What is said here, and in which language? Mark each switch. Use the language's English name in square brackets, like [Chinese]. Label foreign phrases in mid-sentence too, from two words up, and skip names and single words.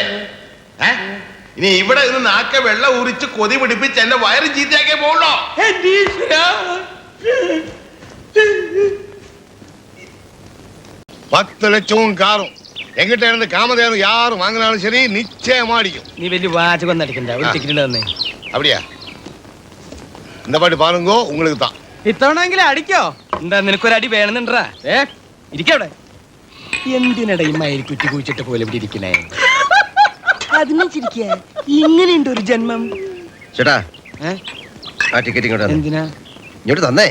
[Malayalam] ഇനി ഇവിടെ നിന്ന് നാക്ക വെള്ളം ഊരിച്ച് കൊതി പിടിപ്പിച്ച് എന്റെ വയറ് ചീത്തയാക്കേ പോകണോ? [Tamil] 10 லட்சமும் காரும் எங்கிட்ட இருந்து காமதேவன் யாரும் வாங்கினாலும் சரி, நிச்சயமா அடிக்கும். [Malayalam] നീ വലിയ വാചകം അടിക്കണ്ട, ഒരു ടിക്കറ്റ് തന്നെ. [Tamil] அப்படியா? இந்த பாட்டு பாருங்கோ, உங்களுக்கு தான். [Malayalam] ഇത്തവണെങ്കിലും അടിക്കോ? എന്താ നിനക്കൊരു അടി വേണമെന്നുണ്ടാ? ഇരിക്കവിടെ. എന്തിനട ഈ മയിൽ കുറ്റി കുഴിച്ചിട്ട് പോലെ ഇവിടെ ഇരിക്കണേ? അതിനെ ചിരിക്ക. ഇങ്ങനെയുണ്ട് ഒരു ജന്മം. ചേട്ടാ, ആ ടിക്കറ്റ് ഇങ്ങോട്ട് എന്തിനാ? ഇങ്ങോട്ട് തന്നേ.